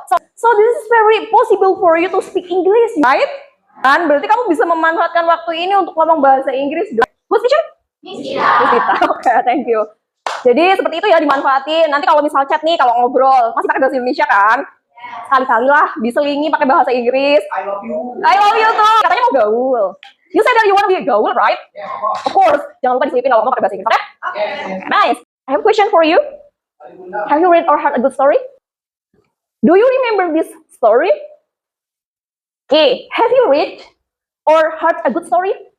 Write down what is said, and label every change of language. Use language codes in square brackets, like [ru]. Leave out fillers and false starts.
[en] So this is very possible for you to speak English, right? [id] Dan berarti kamu bisa memanfaatkan waktu ini untuk ngomong bahasa Inggris. [en] Who's teacher? Miss Tita. Oke, thank you. [id] Jadi seperti itu ya, dimanfaatin. Nanti kalau misal chat nih, kalau ngobrol, masih pakai bahasa Indonesia kan? Sekali-kali lah, diselingi pakai bahasa Inggris. [en] I love you. I love you tuh. [id] Katanya mau gaul. [en] You said that you want to be a gaul, right? Yeah, of course. [id] Jangan lupa diselipin kalau ngomong pakai bahasa Inggris, oke? [en] Okay? Nice. I have a question for you. Have you read or heard a good story? Do you remember this story? Okay. Have you read or heard a good story?